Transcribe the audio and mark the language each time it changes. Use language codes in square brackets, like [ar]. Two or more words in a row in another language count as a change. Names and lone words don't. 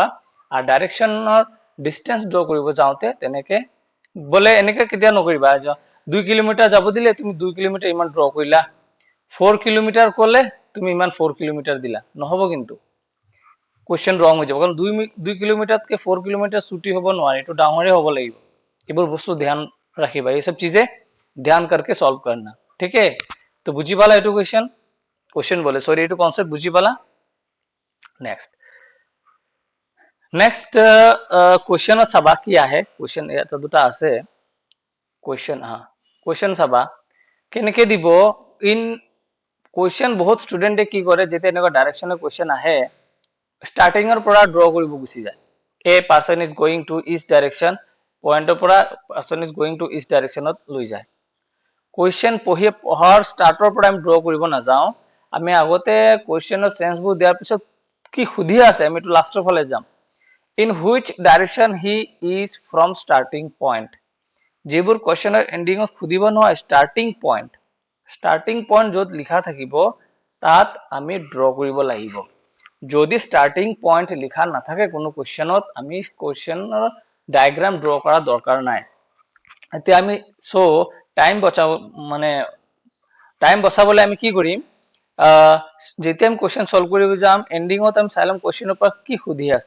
[as] আর ডাইরেকশনৰ ডিসটেন্স ড্ৰ কৰিব যাওঁতে তেনেকে বলে এনেকে কেতিয়া নকৰিবা, 2 কিলোমিটাৰ যাব দিলে তুমি 2 কিলোমিটাৰ ইমান ড্ৰ কৰিলা, 4 কিলোমিটাৰ কলে তুমি ইমান 4 কিলোমিটাৰ দিলা, নহব কিন্তু [en] question wrong [as] হৈ যাব। কাৰণ 2 কিলোমিটাৰতকে 4 কিলোমিটাৰ ছুটি হ'ব নোৱাৰে, এইটো ডাঙৰে হ'ব লাগিব। এইবোৰ বস্তু ধ্যান ৰাখিবা, [hi] ये सब चीजें ध्यान करके सॉल्व करना, ठीक है? [as] तो বুজি পালা এইটো [hi] क्वेश्चन बोले सॉरी [as] এইটো কনসেপ্ট বুজি পালা। নেক্সট কুৱেশ্যনত চাবা কি আহে, কুৱেশ্যন ইয়াত দুটা আছে কুৱেশ্যন। কুৱেশ্যন চাবা কেনেকে দিব। [en] in question [as] বহুত ষ্টুডেণ্টে কি কৰে, যেতিয়া এনেকুৱা ডাইৰেকশ্যনৰ কুৱেশ্যন আহে ষ্টাৰ্টিঙৰ পৰা ড্ৰ কৰিব গুচি যায়। [en] A person is going to east direction, [as] পইণ্টৰ পৰা [en] person is going to east [as] ডাইৰেকশ্যনত লৈ যায়। কুৱেশ্যন পঢ়াৰ ষ্টাৰ্টৰ পৰা আমি ড্ৰ কৰিব নাযাওঁ, আমি আগতে কুৱেশ্যনৰ চেঞ্চবোৰ দিয়াৰ পিছত কি সুধি আছে আমি এইটো লাষ্টৰ ফালে যাম। [en] In which direction he is from starting point, [as] যিবোৰ কুৱেশ্যনৰ এন্ডিঙত সুধিব নহয় [en] starting point [as] য'ত লিখা থাকিব তাত আমি ড্ৰ কৰিব লাগিব। যদি [en] starting point [as] লিখা নাথাকে কোনো কুৱেশ্যনত, আমি কুৱেশ্যনৰ ডায়াগ্ৰাম ড্ৰ কৰা দৰকাৰ নাই। এতিয়া আমি সো টাইম বচাবলৈ আমি কি কৰিম, যেতিয়া আমি [en] question solve [as] কৰিব যাম এন্ডিঙত আমি চাই লম কুৱেশ্যনৰ পৰা কি সুধি আছে।